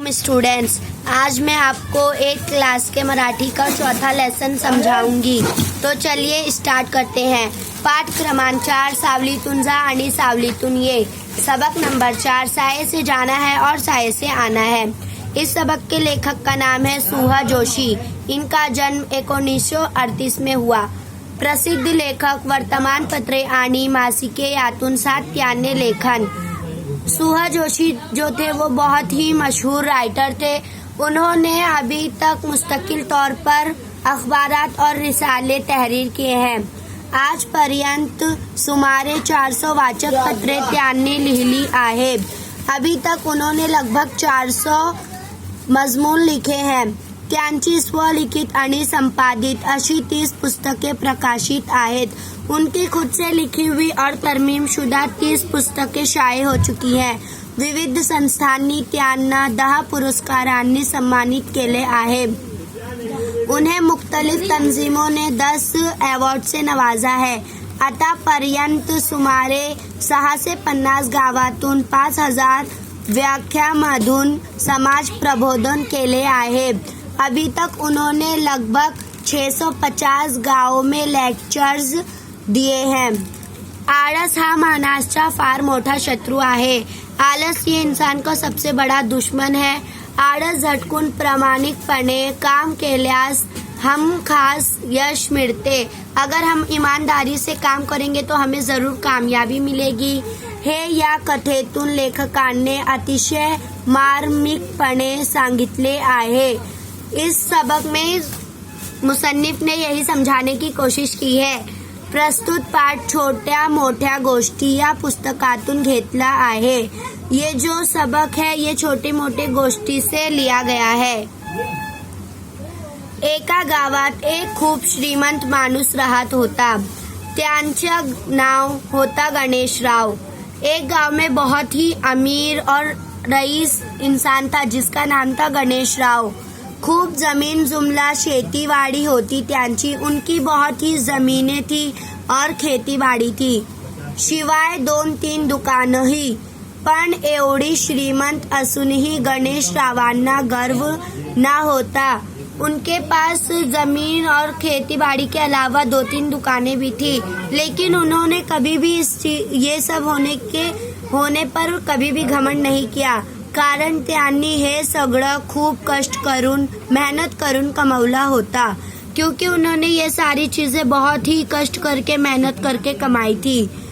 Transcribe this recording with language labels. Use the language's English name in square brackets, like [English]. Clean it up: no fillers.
[Hindi] Students, आज मैं आपको एक क्लास के मराठी का चौथा लेसन समझाऊंगी। तो चलिए स्टार्ट करते हैं। [Marathi] पाठ क्रमांक 4, सावलीतून जा आणि सावलीतून ये। [Hindi] सबक नंबर 4, साये से जाना है और साये से आना है। इस सबक के लेखक का नाम है सुहा जोशी। इनका जन्म 1938 में हुआ। [Marathi] प्रसिद्ध लेखक, वर्तमानपत्रे आणि मासिके यातून सातत्याने लेखन। [Hindi] सुहा जोशी जो थे वो बहुत ही मशहूर राइटर थे। उन्होंने अभी तक मुस्तकिल तौर पर अखबारात और रिसाले तहरीर किए हैं। [Marathi] आजपर्यंत सुमारे 400 वाचक पत्रे त्यांनी लिहिली आहेत। [Hindi] अभी तक उन्होंने लगभग 400 मजमून लिखे हैं। [Marathi] त्यांची स्वलिखित आणि संपादित अशी 30 पुस्तके प्रकाशित आहेत। [Hindi] उनकी खुद से लिखी हुई और तरमीम शुदा 30 पुस्तकें शाये हो चुकी हैं। [Marathi] विविध संस्थांनी त्यांना 10 पुरस्कारांनी सम्मानित केले आहे। [Hindi] उन्हें मुख्तलिफ तंजीमों ने 10 अवॉर्ड से नवाजा है। [Marathi] आतापर्यंत सुमारे 6 से 50 गावातून 5000 व्याख्यामधून समाज प्रबोधन केले आहे। [Hindi] अभी तक उन्होंने लगभग 650 गांवों में लेक्चर्स दिए हैं। [Marathi] आळस हा माणसाचा फार मोठा शत्रु आहे। [Hindi] आलस ये इंसान का सबसे बड़ा दुश्मन है। [Marathi] आळस झटकून प्रामाणिकपणे काम केल्यास हम खास यश मिळते। [Hindi] अगर हम ईमानदारी से काम करेंगे तो हमें जरूर कामयाबी मिलेगी। [Marathi] हे या कथेतून लेखकाने अतिशय मार्मिकपणे सांगितले आहे। [Hindi] इस सबक में मुसन्निफ ने यही समझाने की कोशिश की है। [Marathi] प्रस्तुत पाठ छोट्या मोठ्या गोष्टी या पुस्तकातून घेतला आहे। [Hindi] ये जो सबक है ये छोटी मोठी गोष्टी से लिया गया है। [Marathi] एका गावात एक खूप श्रीमंत माणूस राहत होता। त्यांचा नाव होता गणेशराव। [Hindi] एक गांव में बहुत ही अमीर और रईस इंसान था जिसका नाम था गणेशराव। [Marathi] खूब जमीन जुमला शेतीवाड़ी होती त्यांची। [Hindi] उनकी बहुत ही जमीनें थी और खेतीबाड़ी थी, [Marathi] शिवाय 2-3 दुकानंही। पण एवढी श्रीमंत असूनही गणेशरावांना गर्व ना होता। [Hindi] उनके पास जमीन और खेतीबाड़ी के अलावा 2-3 दुकानें भी थी, लेकिन उन्होंने कभी भी ये सब होने पर कभी भी घमंड नहीं किया। [Marathi] कारण त्यांनी हे सगळं खूप कष्ट करून मेहनत करून कमवला होता, [Hindi] क्योंकि उन्होंने ये सारी चीजें बहुत ही कष्ट करके मेहनत करके कमाई थी।